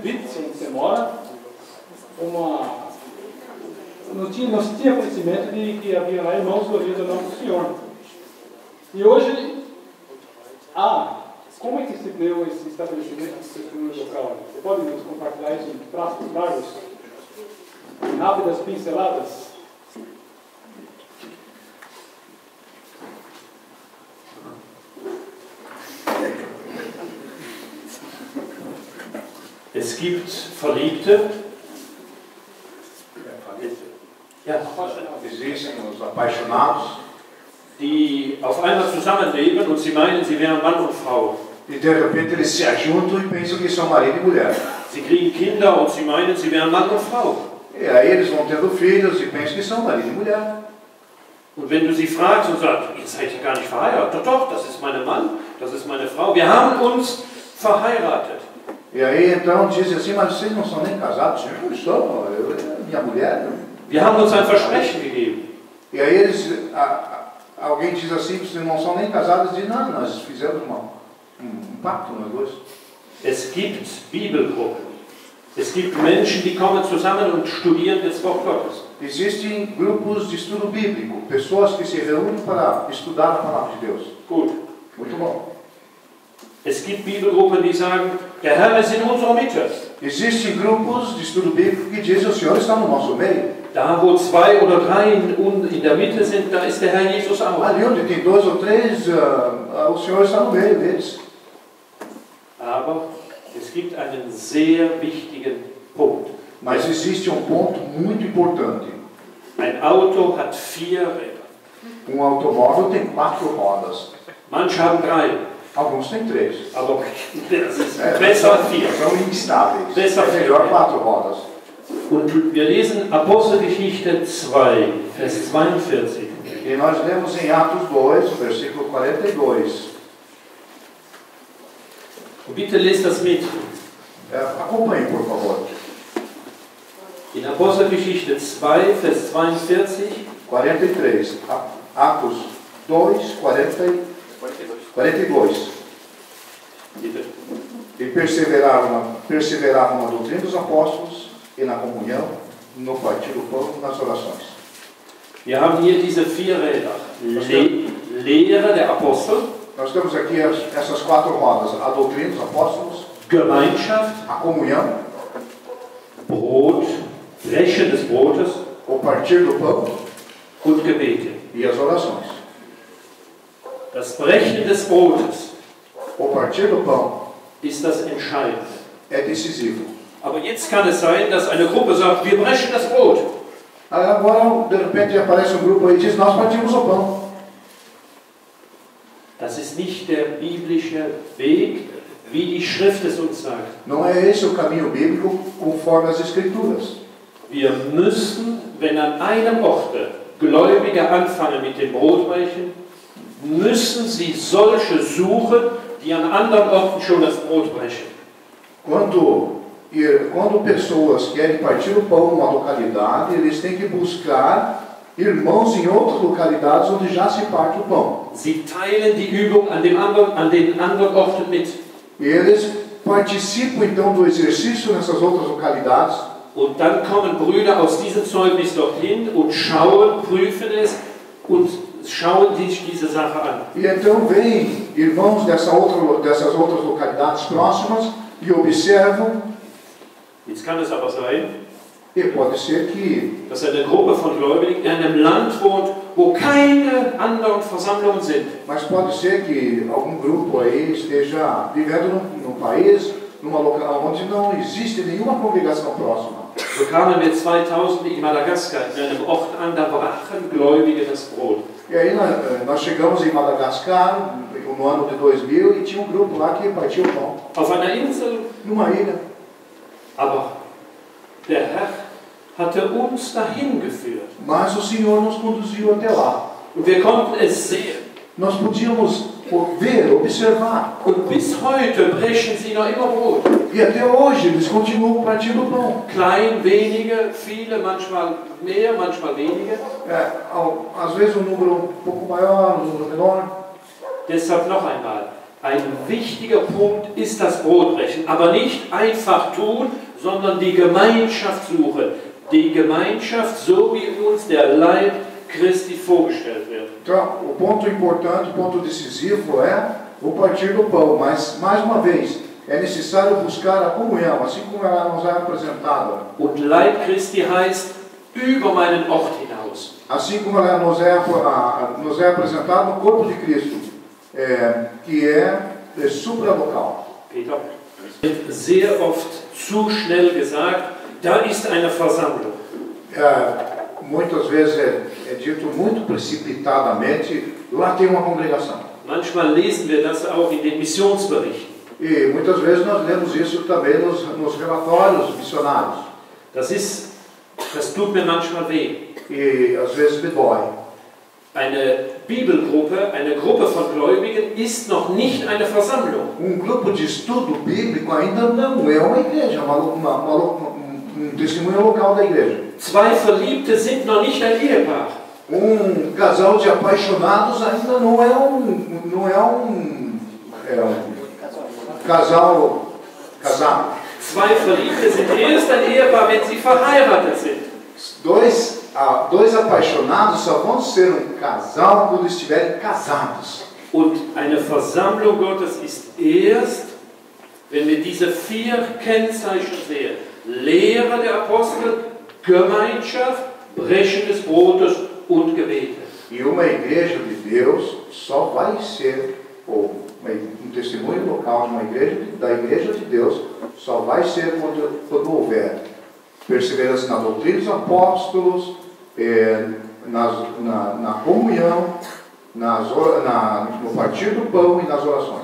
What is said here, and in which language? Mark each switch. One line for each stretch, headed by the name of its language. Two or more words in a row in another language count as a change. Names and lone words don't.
Portuguese: Vincent, onde você mora, não se tinha conhecimento de que havia lá irmãos gloriando o nome do Senhor. E hoje, como é que se deu esse estabelecimento de testemunho local? Você pode nos compartilhar isso em traços largos, rápidas pinceladas?
German: Es gibt Verliebte,
Portuguese: Existem os apaixonados,
German: die auf einmal zusammenleben und sie meinen, sie wären Mann und Frau.
Portuguese: e de repente eles se ajuntam e pensam que são marido e mulher.
German: Sie kriegen Kinder und sie meinen, sie wären Mann und Frau.
Portuguese: E aí eles vão tendo filhos e pensam que são marido e mulher.
German: Und wenn du sie fragst und sagst, ihr seid ja gar nicht verheiratet, doch, das ist mein Mann, das ist meine Frau, wir haben uns verheiratet.
Portuguese: E aí então dizem assim, mas vocês não são nem casados? Eu sou, minha mulher.
German: Wir haben uns ein Versprechen gegeben.
Portuguese: E aí alguém diz assim, vocês não são nem casados, diz, não, nós fizemos um pacto, nós dois.
German: Es gibt Bibelgruppen. Es gibt Menschen, die kommen zusammen und studieren das Wort Gottes.
Portuguese: Existem grupos de estudo bíblico, pessoas que se reúnem para estudar a palavra de Deus.
German: Gut.
Portuguese: Muito bom.
German: Es gibt Bibelgruppen, die sagen, der Herr ist in unserer Mitte.
Portuguese: Existem grupos de estudo bíblico que dizem, o Senhor está no nosso meio.
German: da wo 2 oder 3 in der Mitte sind, da ist der Herr Jesus auch.
Portuguese: Ali onde tem 2 ou 3, o Senhor está no meio deles.
German: Aber es gibt einen sehr wichtigen Punkt.
Portuguese: Mas existe ponto muito importante.
German: Ein Auto hat 4 Räder.
Portuguese: Automóvel tem 4 rodas.
German: Manche haben 3.
Portuguese: Alguns têm 3.
German: Aber das ist besser als 4.
Portuguese: São instáveis.
German: Besser
Portuguese: É melhor 4 rodas.
German: Und wir lesen Apostelgeschichte 2, Vers 42.
Portuguese: E nós lemos em Atos 2, versículo 42.
German: Und bitte lest das mit.
Portuguese: Acompanhe, por favor.
German: In Apostelgeschichte 2, Vers 42.
Portuguese: 43. Atos 2, 42.
German: Bitte.
Portuguese: E perseveravam na doutrina dos apóstolos e na comunhão, no partir do pão e nas orações.
German: Wir haben hier diese 4 Räder. Lehre der Apostel.
Portuguese: Nós temos aqui essas 4 rodas: a doutrina dos apóstolos,
German: Gemeinschaft,
Portuguese: a comunhão,
German: Brot, Brechen des Brotes
Portuguese: o partir do pão
German: und Gebete.
Portuguese: e as orações.
German: Das Brechen des Brotes
Portuguese: O partir do pão
German: ist das Entscheidende.
Portuguese: é decisivo.
German: Aber jetzt kann es sein, dass eine Gruppe sagt, wir brechen das Brot.
Portuguese: Agora, de repente, aparece grupo aí e diz: nós partimos o pão.
German: Das ist nicht der biblische Weg, wie die Schrift es uns sagt.
Portuguese: Não é esse o caminho bíblico conforme as Escrituras.
German: Wir müssen, wenn an einem Ort Gläubige anfangen mit dem Brotbrechen, müssen sie solche suchen, die an anderen Orten schon das Brot brechen.
Portuguese: Quando pessoas querem partir o pão numa localidade, eles têm que buscar irmãos em outras localidades onde já se parte o pão.
German: Sie teilen die Übung an den anderen Orten mit.
Portuguese: E eles participam então do exercício nessas outras localidades.
German: Und dann kommen Brüder aus diesem Zeugnis dorthin und schauen, prüfen es und schauen sich diese Sache an.
Portuguese: E então vêm irmãos dessas outras localidades próximas e observam.
German: Jetzt kann es aber sein,
Portuguese: E pode ser que
German: dass eine Gruppe von Gläubigen in einem Land wohnt, wo keine anderen Versammlungen sind.
Portuguese: Mas pode ser que algum grupo aí esteja vivendo num país, numa local onde não existe nenhuma congregação próxima.
German: So kamen wir 2000 in Madagaskar in einem Ort an, da brachen Gläubige das Brot.
Portuguese: E aí nós chegamos em Madagascar no ano de 2000 e tinha grupo lá que partia o pão.
German: Auf einer Insel,
Portuguese: Numa ilha.
German: aber der Herr hatte uns dahin geführt.
Portuguese: Mas o Senhor nos conduziu até lá.
German: Und wir konnten es sehen.
Portuguese: Nós podíamos ver, observar.
German: Und bis heute brechen sie noch immer Brot.
Portuguese: E até hoje eles continuam partindo o pão.
German: Klein, wenige, viele, manchmal mehr, manchmal weniger.
Portuguese: Às vezes um número um pouco maior, um número menor.
German: Deshalb noch einmal. Ein wichtiger Punkt ist das Brotbrechen, aber nicht einfach tun, sondern die Gemeinschaft suchen. Die Gemeinschaft, so wie uns der Leib Christi vorgestellt wird.
Portuguese: Então, o ponto importante, o ponto decisivo é o partir do pão. Mas, mais uma vez, é necessário buscar a comunhão, assim como ela nos é apresentada.
German: Und Leib Christi heißt über meinen Ort hinaus.
Portuguese: Assim como ela nos é apresentada no corpo de Cristo, que é supralocal.
German: Peter, wird sehr oft zu schnell gesagt, da ist eine Versammlung.
Portuguese: Muitas vezes é dito muito precipitadamente, lá tem uma congregação.
German: Manchmal lesen wir das auch in den Missionsberichten.
Portuguese: E muitas vezes nós lemos isso também nos relatórios missionários.
German: Das tut mir manchmal weh.
Portuguese: E às vezes me dói.
German: Eine Bibelgruppe, eine Gruppe von Gläubigen ist noch nicht eine Versammlung.
Portuguese: Grupo de estudo bíblico ainda não é uma igreja, um testemunho local da igreja.
German: Zwei Verliebte sind noch nicht ein Ehepaar.
Portuguese: Casal de apaixonados ainda não é um casal casado.
German: Zwei Verliebte sind erst ein Ehepaar, wenn sie verheiratet sind.
Portuguese: Dois apaixonados só vão ser um casal quando estiverem casados.
German: Und eine Versammlung Gottes ist erst, wenn wir diese 4 Kennzeichen sehen. Lehre der Apostel, Gemeinschaft, Brechen des Brotes und Gebete.
Portuguese: E uma igreja de Deus só vai ser, ou um testemunho local de uma igreja, da igreja de Deus, só vai ser quando houver perseverança na doutrina dos apóstolos, na comunhão, no partir do pão e nas orações.